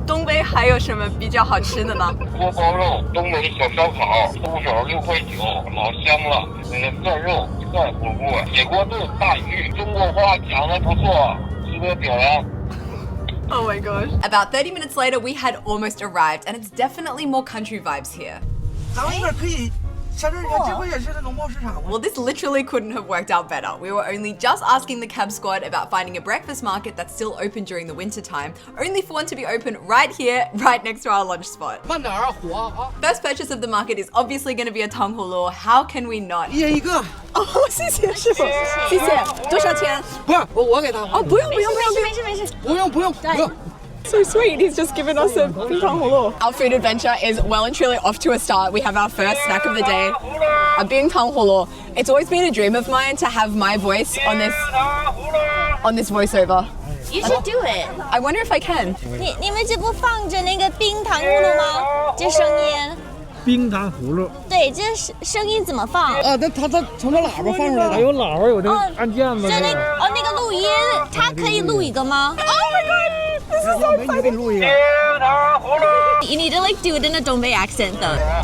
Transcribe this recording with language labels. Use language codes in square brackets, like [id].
[zh] 北还有什么比较好吃的呢？锅包肉、东北小烧烤，豆角6块9，老香了。涮肉、涮火锅、铁锅炖大鱼，中国话讲得不错，值得表扬。 [en] Oh my gosh. About 30 minutes later, we had almost arrived, and it's definitely more country vibes here. [zh] 咱们一会儿可以上这儿，这不也是那农贸市场吗？ [en] Well, this literally couldn't have worked out better. We were only just asking the cab squad about finding a breakfast market that's still open during the winter time, only for one to be open right here, right next to our lunch spot. [zh] 慢点啊，火啊！ [en] First purchase of the market is obviously going to be a tanghulu. How can we not? [zh] 一人一个。哦，谢谢师傅，谢谢。多少钱？不是，我给他。哦，不用。不用。 [en] So sweet, he's just given us a bintang Our food adventure is well and truly off to a start. We have our first snack of the day, a bintang holo. It's always been a dream of mine to have my voice on this voiceover. You should do it. I wonder if I can. [zh] 你们这不放着那个冰糖葫芦吗？这声音。冰糖葫芦。对，这声音怎么放？啊，那他从这喇叭放出来的。还有喇叭，有那个按键子。就那个录音，它可以录一个吗 [en] Oh my god, this is so exciting. [zh] 给你录一个。 [en] ？You need to like do it in a Dongbei accent though.